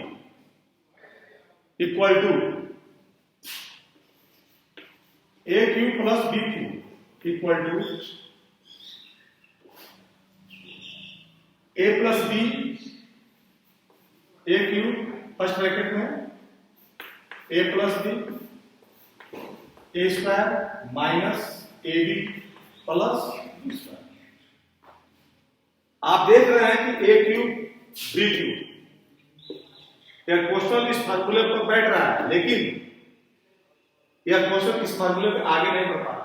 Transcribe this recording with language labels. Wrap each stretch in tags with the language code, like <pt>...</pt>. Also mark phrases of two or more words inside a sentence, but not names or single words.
<en>cube equal to a cube plus b cube equal to a plus b a cube first bracket में a plus b a square minus ab plus b square.</en> <hi>आप देख रहे हैं कि</hi> <en>a cube b cube,</en> <hi>यह क्वेश्चन इस फार्मूले पर बैठ रहा है, लेकिन यह क्वेश्चन इस फार्मूले पे आगे नहीं बढ़ पा रहा।</hi>